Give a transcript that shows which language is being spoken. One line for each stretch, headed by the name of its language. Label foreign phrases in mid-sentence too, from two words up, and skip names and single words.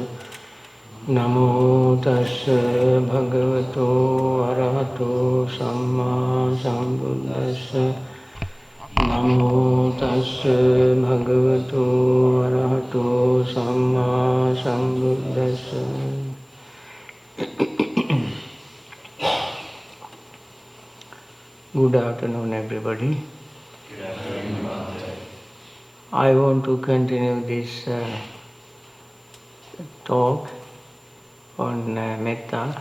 Pali: Namo tassa bhagavato arahato samma sambuddhassa. Namo tassa bhagavato arahato samma sambuddhassa.
English: Good afternoon, everybody. Good afternoon, Bhante. I want to continue this talk on Metta.